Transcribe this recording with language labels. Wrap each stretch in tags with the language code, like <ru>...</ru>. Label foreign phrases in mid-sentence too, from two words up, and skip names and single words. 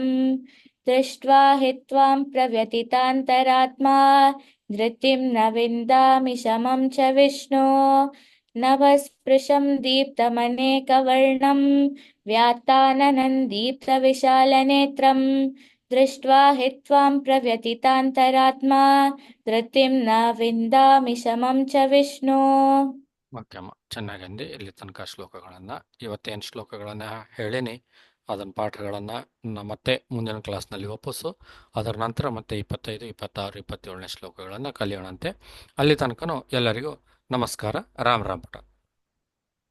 <sa>दृष्ट्वा हि त्वां प्रव्यथितान्तरात्मा धृतिं न विन्दामि शमं च विष्णो नभस्पृशं दीप्तमनेकवर्णं व्यात्ताननं दीप्तविशालनेत्रं दृष्ट्वा हि त्वां प्रव्यथितान्तरात्मा धृतिं न विन्दामि शमं च विष्णो</sa> <kn>ಓಕೆ ಅಮ್ಮ, ಚೆನ್ನಾಗಂದು ಇಲ್ಲಿ ತನಕ ಶ್ಲೋಕಗಳನ್ನು. ಇವತ್ತೇನು ಶ್ಲೋಕಗಳನ್ನು ಹೇಳೀನಿ ಅದನ್ನ ಪಾಠಗಳನ್ನು ಮತ್ತೆ ಮುಂದಿನ ಕ್ಲಾಸ್ನಲ್ಲಿ ವಾಪಸ್ಸು, ಅದರ ನಂತರ ಮತ್ತೆ 25, 26, 27ನೇ ಶ್ಲೋಕಗಳನ್ನು ಕಲಿಯೋಣಂತೆ. ಅಲ್ಲಿ ತನಕನೂ ಎಲ್ಲರಿಗೂ ನಮಸ್ಕಾರ. ರಾಮ್ ರಾಮ್ ಪುಟ.</kn>